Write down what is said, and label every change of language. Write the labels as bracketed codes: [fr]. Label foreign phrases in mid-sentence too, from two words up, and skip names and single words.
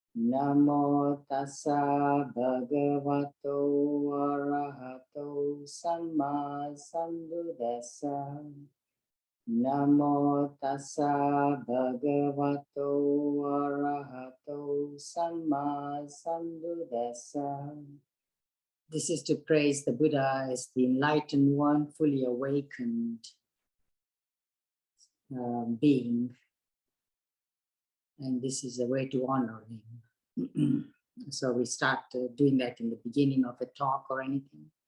[pi] Namo tassa bhagavato arahato samma sambuddhassa. Namo tassa bhagavato arahato samma sambuddhassa. [en] This is to praise the Buddha as the enlightened one, fully awakened being. And this is a way to honor him. So we start doing that in the beginning of a talk or anything.